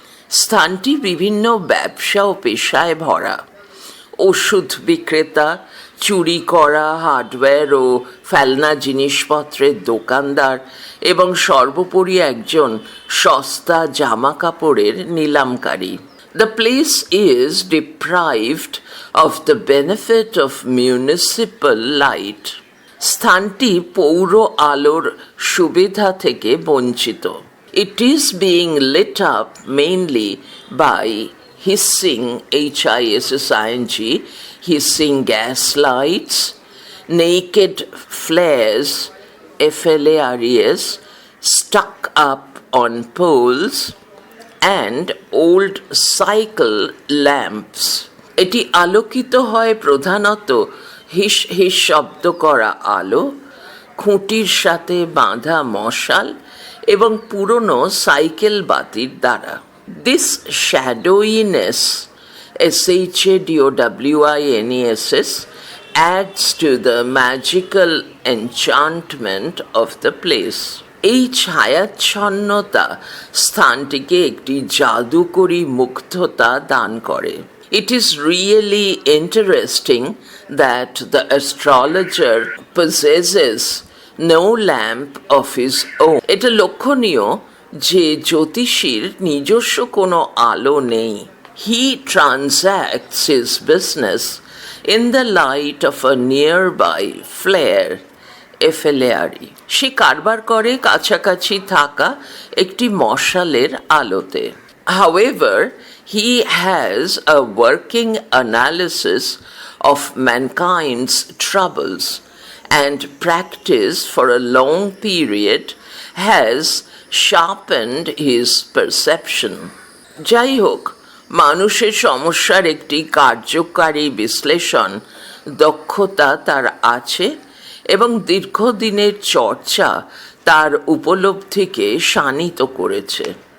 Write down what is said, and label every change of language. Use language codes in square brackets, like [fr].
[bn] স্থানটি বিভিন্ন ব্যবসা ও পেশায় ভরা। ওষুধ বিক্রেতা, চুরি করা হার্ডওয়্যার ও ফেলনা জিনিসপত্রের দোকানদার এবং সর্বোপরি একজন সস্তা জামা কাপড়ের নিলামকারী। [en] The place is deprived of the benefit of municipal light. [bn] স্থানটি পৌর আলোর সুবিধা থেকে বঞ্চিত। [en] It is being lit up mainly by hissing, H-I-S-S-I-N-G, hissing gas lights, naked flares, F-L-A-R-E-S, stuck up on poles, and old cycle lamps. [bn] এটি আলোকিত হয় প্রধানত হিস হিস শব্দ করা আলো, খুঁটির সাথে বাঁধা মশাল এবং পুরনো সাইকেল বাতির দ্বারা। [en] This shadowiness, S-H-A-D-O-W-I-N-E-S-S, adds to the magical enchantment of the place. [bn] এই ছায়াচ্ছন্নতা স্থানটিকে একটি জাদুকরী মুগ্ধতা দান করে। [en] It is really interesting that the astrologer possesses no lamp of his own. [bn] এটা লক্ষণীয় যে জ্যোতিষীর নিজস্ব কোনো আলো নেই। [en] He transacts his business in the light of a nearby flare, F-L-A-R-E. [bn] সে কারবার করে কাছাকাছি থাকা একটি মশালের আলোতে। [en] However, he has a working analysis of mankind's troubles, and practice for a long period has sharpened his perception. [bn] যাই হোক, মানুষের সমস্যার একটি কার্যকারী বিশ্লেষণ দক্ষতা তার আছে এবং দীর্ঘদিনের চর্চা তার উপলব্ধিকে শানিত করেছে।